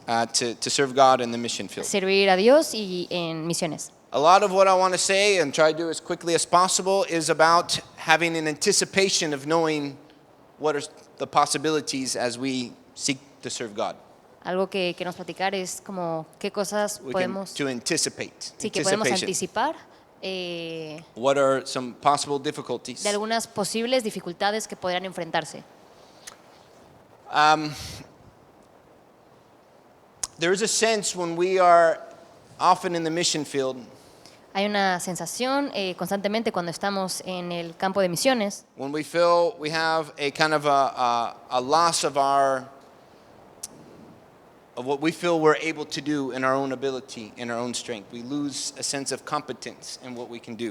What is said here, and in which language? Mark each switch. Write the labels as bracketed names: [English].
[English] to serve God in the mission field. [Spanish] servir a Dios y en misiones. [English] A lot of what I want to say and try to do as quickly as possible is about having an anticipation of knowing what are the possibilities as we seek to serve God. [Spanish] Algo que queremos platicar es como qué cosas [English] We can [Spanish] podemos, [English] to anticipate. [Spanish] sí, que podemos [English] Anticipation. [Spanish] anticipar de [English] What are some possible difficulties? [Spanish] algunas posibles dificultades que podrían enfrentarse. [English] There is a sense when we are often in the mission field, [Spanish] Hay una sensación constantemente cuando estamos en el campo de misiones, [English] when we feel we have a kind of a loss of what we feel we're able to do in our own ability, in our own strength. We lose a sense of competence in what we can do.